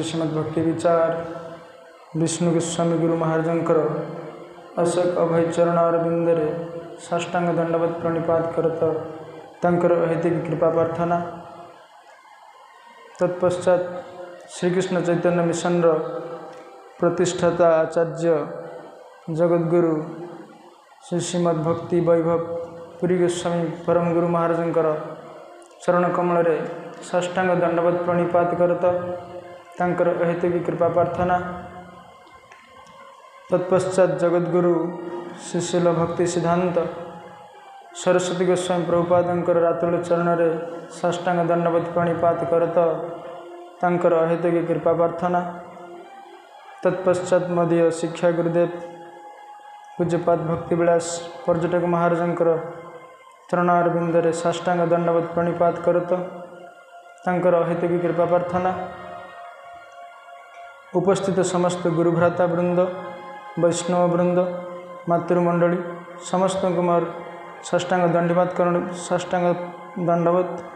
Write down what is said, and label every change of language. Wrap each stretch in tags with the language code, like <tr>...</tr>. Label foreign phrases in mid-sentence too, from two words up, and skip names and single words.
<or>ଶ୍ରୀମଦ୍ ଭକ୍ତି ବିଚାର ବିଷ୍ଣୁ ଗୋସ୍ୱାମୀ ଗୁରୁ ମହାରାଜଙ୍କର ଅଶୋକ ଅଭୟ ଚରଣାରବିନ୍ଦରେ ସାଷ୍ଟାଙ୍ଗ ଦଣ୍ଡବତ ପ୍ରଣିପାତ କରତ ତାଙ୍କର ଅହେତୁକ କୃପା ପ୍ରାର୍ଥନା। ତତ୍ପଶ୍ଚାତ ଶ୍ରୀକୃଷ୍ଣ ଚୈତନ୍ୟ ମିଶନ ପ୍ରତିଷ୍ଠାତା ଆଚାର୍ଯ୍ୟ ଜଗଦ୍ଗୁରୁ ଶ୍ରୀ ଶ୍ରୀମଦ୍ ଭକ୍ତି ବୈଭବ ପୁରୀ ଗୋସ୍ୱାମୀ ପରମ ଗୁରୁ ମହାରାଜଙ୍କର ଚରଣ କମଳ ସାଷ୍ଟାଙ୍ଗ ଦଣ୍ଡବତ ପ୍ରଣିପାତ କରତ ତାଙ୍କର ଅହେତୁକ କୃପା ପ୍ରାର୍ଥନା। ତତ୍ପଶ୍ଚାତ ଜଗଦ୍ଗୁରୁ ଶ୍ରୀଶିଲ ଭକ୍ତି ସିଦ୍ଧାନ୍ତ ସରସ୍ୱତୀ ଗୋସ୍ୱାମୀ ପ୍ରଭୁପାଦଙ୍କର ରାତୁଲ ଚରଣ ସାଷ୍ଟାଙ୍ଗ ଦଣ୍ଡବତ ପ୍ରଣିପାତ କରତ ତାଙ୍କର ଅହେତୁକ କୃପା ପ୍ରାର୍ଥନା। ତତ୍ପଶ୍ଚାତ ମଦୀୟ ଶିକ୍ଷା ଗୁରୁଦେବ ପୂଜ୍ୟପାଦ ଭକ୍ତିବିଳାସ ପର୍ଯ୍ୟଟକ ମହାରାଜଙ୍କର ଚରଣାରବିନ୍ଦରେ ସାଷ୍ଟାଙ୍ଗ ଦଣ୍ଡବତ ପ୍ରଣିପାତ କରତ ତାଙ୍କର ଅହେତୁକ କୃପା ପ୍ରାର୍ଥନା। ଉପସ୍ଥିତ ସମସ୍ତ ଗୁରୁଭ୍ରାତା ବୃନ୍ଦ ବୈଷ୍ଣବ ବୃନ୍ଦ ମାତୃମଣ୍ଡଳୀ ସମସ୍ତ କୁମାର ସାଷ୍ଟାଙ୍ଗ ଦଣ୍ଡବତ ସାଷ୍ଟାଙ୍ଗ ଦଣ୍ଡବତ।</or>